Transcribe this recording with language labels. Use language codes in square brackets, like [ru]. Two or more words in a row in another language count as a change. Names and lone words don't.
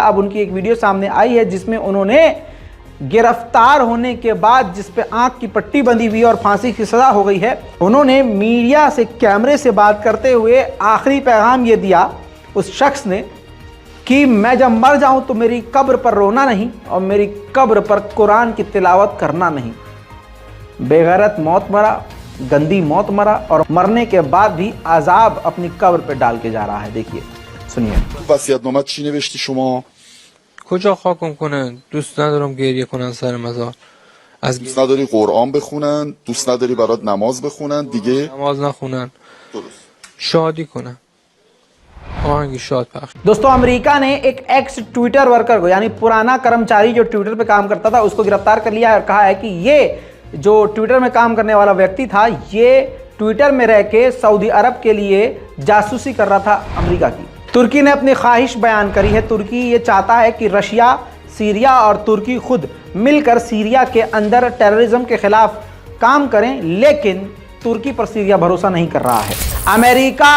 [hi] अब उनकी एक वीडियो सामने आई है जिसमें उन्होंने गिरफ्तार होने के बाद, जिस पे आंख की पट्टी बंधी हुई और फांसी की सजा हो गई है, उन्होंने मीडिया से कैमरे से बात करते हुए आखिरी पैगाम ये दिया उस शख्स ने कि मैं जब मर जाऊं तो मेरी कब्र पर रोना नहीं और मेरी कब्र पर कुरान की तिलावत करना नहीं। बेगैरत मौत मरा, गंदी मौत मरा और मरने के बाद भी अजाब अपनी कब्र पर डाल के जा रहा है। देखिए, सुनिए। [fa] کجا خاکم کنن؟ دوست ندارم گریه کنن سر مزار. دوست نداری قرآن بخونن، دوست نداری برات نماز بخونن، دیگه نماز نخونن، درست شادی کنن، آهنگ شاد پخش. [hi] दोस्तों, अमेरिका ने एक एक्स ट्विटर वर्कर को, यानी पुराना कर्मचारी जो ट्विटर पे काम करता था, उसको गिरफ्तार कर लिया है और कहा है कि ये जो ट्विटर में काम करने वाला व्यक्ति था, ये ट्विटर में रह के सऊदी अरब के लिए जासूसी कर रहा था अमेरिका की। तुर्की ने अपनी ख्वाहिश बयान करी है। तुर्की ये चाहता है कि रशिया, सीरिया और तुर्की खुद मिलकर सीरिया के अंदर टेररिज्म के खिलाफ काम करें, लेकिन तुर्की पर सीरिया भरोसा नहीं कर रहा है।